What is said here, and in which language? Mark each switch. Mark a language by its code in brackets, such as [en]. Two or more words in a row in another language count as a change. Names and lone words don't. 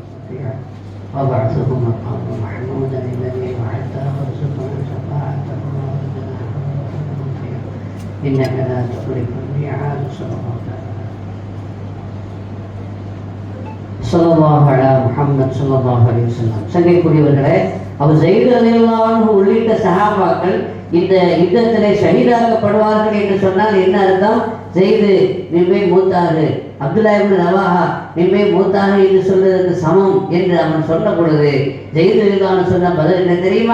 [ar] مرضيا وابعثه مقاما محمودا الذي وعدته وارزقنا شفاعته وارزقنا إنك لا تخلف الميعاد. صلى الله على محمد صلى الله عليه وسلم. [ta] சங்கைக்குரியவர்களே, அவர் ஸைத் [ar] رضي الله عنه [ta] உள்ளிட்ட சஹாபாக்கள் இந்த யுத்தத்திலே ஷஹீதாக்கப்படுவார்கள் என்று சொன்னால் என்ன அர்த்தம்? ஸைது நிம்மை மூத்தாரு, அப்துல்லா இப்னு ரவாஹா நிம்மை மூத்தாரு என்று சொல்வதற்கு சமம் என்று அவன் சொன்ன பொழுது ஸைது [ar] رضي الله عنه [ta] சொன்ன பதில் என்ன தெரியுமா?